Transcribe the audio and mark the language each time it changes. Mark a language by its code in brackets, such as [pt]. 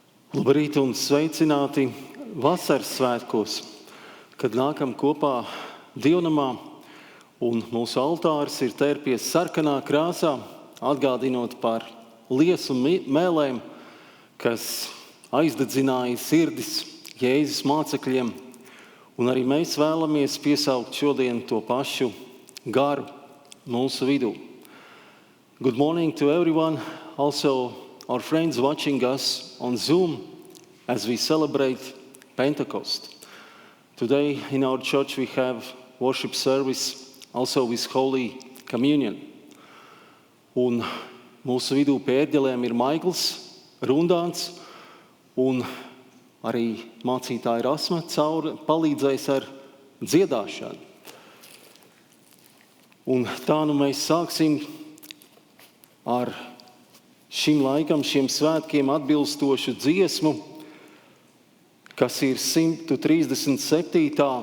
[lv] Labrīt un sveicināti vasaras svētkos, kad nākam kopā dievnamā un mūsu altāris ir tērpies sarkanā krāsā, atgādinot par liesu mēlēm, kas aizdedzināja sirdis Jēzus mācekļiem, un arī mēs vēlamies piesaukt šodien to pašu garu mūsu vidū. [en] Good morning to everyone, also our friends watching us on Zoom as we celebrate Pentecost. Today in our church we have worship service also with Holy Communion. [lv] Un mūsu vidū pie ērģelēm ir Maikls Rundāns un arī mācītāja Rasma palīdzēs ar dziedāšanu. Un tā nu mēs sāksim ar šim laikam, šiem svētkiem atbilstošu dziesmu, kas ir 137.